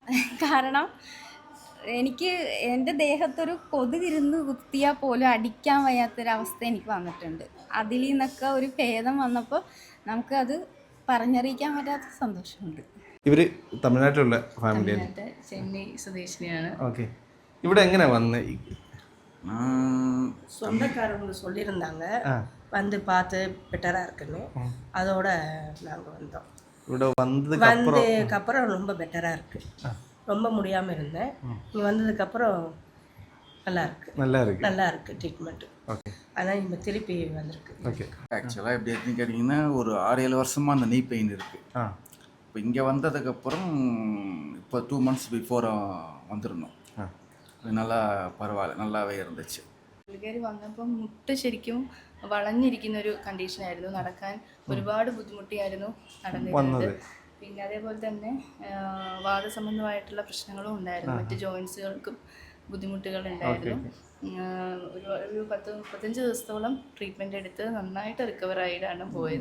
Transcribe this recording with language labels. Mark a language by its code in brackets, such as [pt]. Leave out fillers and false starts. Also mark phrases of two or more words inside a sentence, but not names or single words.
[ml] കാരണം എനിക്ക് എൻ്റെ ദേഹത്തൊരു കൊതുകിരുന്ന് കുത്തിയാൽ പോലും അടിക്കാൻ വയ്യാത്തൊരവസ്ഥ എനിക്ക് വന്നിട്ടുണ്ട്. അതിൽ നിന്നൊക്കെ ഒരു ഭേദം വന്നപ്പോൾ നമുക്കത് പറഞ്ഞറിയിക്കാൻ പറ്റാത്ത സന്തോഷമുണ്ട്. ഇവര് തമിഴ്നാട്ടിലുള്ള ഫാമിലിയാണ്, ചെന്നൈ സ്വദേശിനിയാണ്. ഓക്കെ. ഇവിടെ എങ്ങനെ വന്ന്? [ta] சொந்தக்காரங்க சொல்லியிருந்தாங்க வந்து பார்த்து பெட்டராக இருக்குன்னு, அதோட நாங்கள் வந்தோம். ഇവിടെ வந்ததுக்கப்புறம் ரொம்ப பெட்டராக இருக்குது. ரொம்ப முடியாமல் இருந்தேன். இங்கே வந்ததுக்கப்புறம் நல்லா இருக்கு ட்ரீட்மெண்ட்டு. அதான் இப்போ திருப்பி வந்திருக்கு. ஓகே. ஆக்சுவலாக எப்படி இருக்குன்னு கேட்டிங்கன்னா, ஒரு 6-7 வருஷமாக அந்த [en] knee pain [ta] இருக்குது. இப்போ இங்கே வந்ததுக்கப்புறம் இப்போ 2 [en] months before [ta] வந்திருந்தோம். நல்லா பரவாயில்ல, நல்லாவே இருந்துச்சு. [ml] പുള്ളിക്കാരി വന്നപ്പോൾ മുട്ട് ശരിക്കും വളഞ്ഞിരിക്കുന്നൊരു കണ്ടീഷനായിരുന്നു. നടക്കാൻ ഒരുപാട് ബുദ്ധിമുട്ടിയായിരുന്നു നടന്നിരുന്നത്. പിന്നെ അതേപോലെ തന്നെ വാദസംബന്ധമായിട്ടുള്ള പ്രശ്നങ്ങളും ഉണ്ടായിരുന്നു. മറ്റ് ജോയിൻസുകൾക്കും ബുദ്ധിമുട്ടുകൾ ഉണ്ടായിരുന്നു. ഒരു 10-35 ദിവസത്തോളം ട്രീറ്റ്മെന്റ് എടുത്ത് നന്നായിട്ട് റിക്കവർ ആയിട്ടാണ് പോയത്.